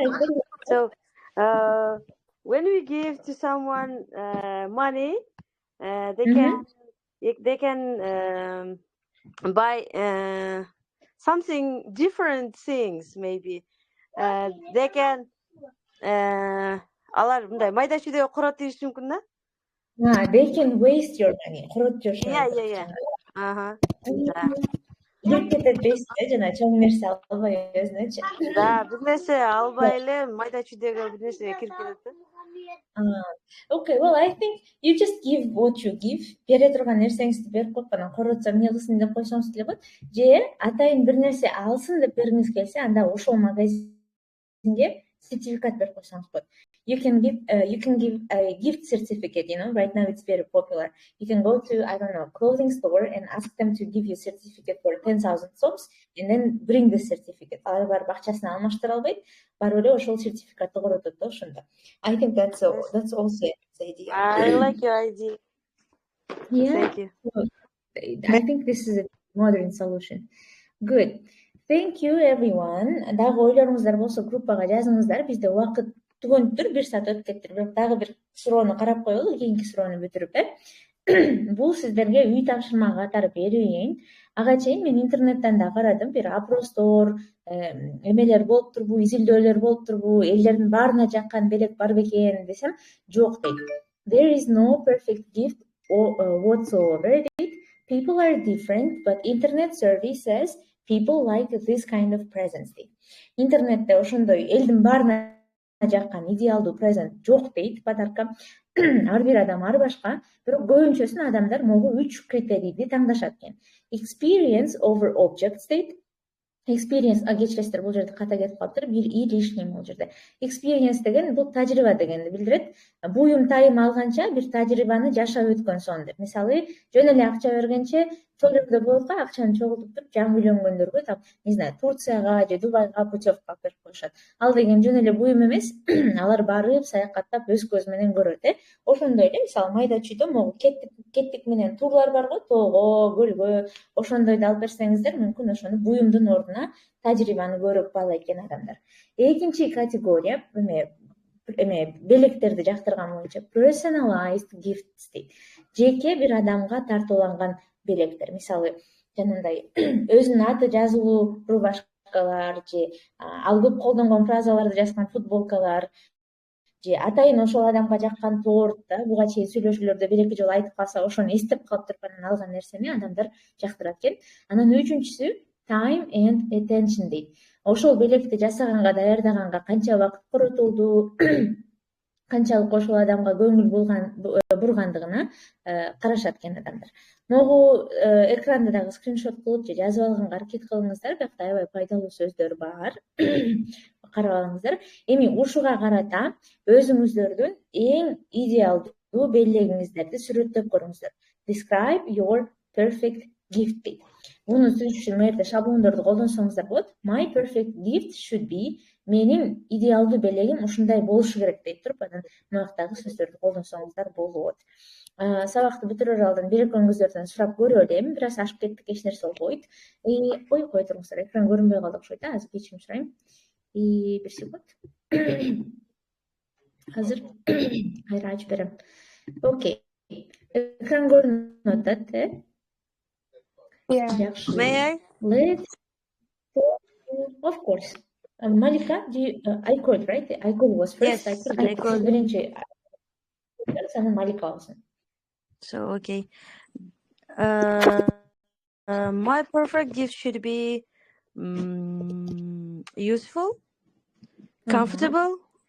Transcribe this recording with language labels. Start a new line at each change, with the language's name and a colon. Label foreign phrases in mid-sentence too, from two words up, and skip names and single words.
English: So, when we give to someone money, they can buy something different things. Maybe they can.
Kyrgyz: Алар мындай майда чүйдө курат ийиш мүмкүн да?
English: They can waste your money. Yeah.
Kyrgyz: Жүрүп кетет дейсиз, жана чоң нерсе албай өзүнөчү. Да, бир нерсе албай эле майда чүйдөгө бир нерсе кирип кетет да.
English: Okay, well, I think you just give what you give.
Kyrgyz: Бере турган нерсеңизди берип коюп, анан коротсо эмне кылсын деп койсоңуз деле болот. Же атайын бир нерсе алсын деп бергиңиз келсе, анда ошол магазинге сертификат берип койсоңуз болот.
English: You can give a gift certificate, you know, right now it's very popular. You can go to, I don't know, clothing store and ask them to give you a certificate for 10,000 soms and then bring the certificate.
Kyrgyz: Алар бар бакчасына алмаштыра албайт, барып эле ошол сертификатты коротот да ошондо.
English: I think that's also the idea. I like your idea. Yeah. Thank you. I think this is a modern solution. Good. Thank you everyone.
Kyrgyz: Дагы ойлоруңуздар болсо группага жазыңыздар. Бизде убакыт түгөнүптүр, 1 саат өтүп кетти. Бирок дагы бир суроону карап коелу, кийинки суроону бүтүрүп, Бул сиздерге үй тапшырма катары берейин. Ага чейин мен интернеттен да карадым, бир опростор, эмелер болуп турбу, изилдөөлөр болуп турбу, элдердин баарына жаккан белек бар бекен десем, жок дейт.
English: There is no perfect gift whatsoever дейт. People are different, but internet survey says people like this kind of presents дейт.
Kyrgyz: Интернетте ошондой элдин баарына жаккан идеалдуу презент жок дейт, подарка. ар бир адам ар башка, бирок көбүнчөсүн адамдар могу 3 критерийди таңдашат экен.
English: Experience over objects
Kyrgyz: дейт. Experience, кечиресиздер, бул жерде ката кетип калыптыр. Бир
Russian: и лишний
Kyrgyz: бул жерде. Experience деген бул тажрыйба дегенди билдирет. Буюм тайым алганча бир тажрыйбаны жашап өткөн сон деп. Мисалы, жөн эле акча бергенче чөл жерде болот го, акчаны чогултуп туруп, жаңы үйлөнгөндөргө там,
Russian: не знаю,
Kyrgyz: Турцияга же Дубайга путевка берип коюшат. Ал деген жөн эле буюм эмес, алар барып саякаттап өз көзү менен көрөт, Ошондой эле, мисалы, майда чүйдө могу кеттик менен турлар бар го, тоого, көлгө, ошондойду алып берсеңиздер, мүмкүн ошону буюмдун ордуна тажрыйбаны көрүп баалайт экен адамдар. Экинчи категория белектерди жактырган боюнча
English: personalized gifts
Kyrgyz: дейт. Жеке бир адамга тартууланган белектер. Мисалы, жанагындай өзүнүн аты жазылуу рубашкалар же ал көп колдонгон фразаларды жазган футболкалар же атайын ошол адамга жаккан торт да, буга чейин сүйлөшүүлөрдө бир эки жолу айтып калса, ошону эстеп калып туруп анан алган нерсени адамдар жактырат экен. Анан үчүнчүсү
English: time and attention
Kyrgyz: дейт. Ошол белекти жасаганга, даярдаганга канча убакыт коротулду, канчалык ошол адамга көңүл бургандыгына карашат экен адамдар. Могу экранда дагы скриншот кылып же жазып алганга аракет кылыңыздар, бирок аябай пайдалуу сөздөр бар. Карап алыңыздар. Эми ушуга карата өзүңүздөрдүн эң идеалдуу белегиңиздерди сүрөттөп көрүңүздөр.
English: Describe your perfect gift
Kyrgyz: дейт. Муну түзүш үчүн мына шаблондорду колдонсоңуздар болот.
English: My perfect gift should be,
Kyrgyz: менин идеалдуу белегим ушундай болушу керек дейт туруп, анан мынактагы сөздөрдү колдонсоңуздар болот. Сабакты бүтүрөр алдын бир экөөңүздөрдөн сурап көрүп элем, бир аз ашып кеттик, эч нерсе болбойт. Кой туруңуздар, экран көрүнбөй калды окшойт, азыр кечирим сурайм. Бир секунд. Азыр кайра ачып берем. Окей. Экран көрүнүп атат,
English: Yeah. May I? Of course. Malika, I called, right? I called was first. Yes, I called. Malika also. So, okay. My perfect gift should be useful, comfortable.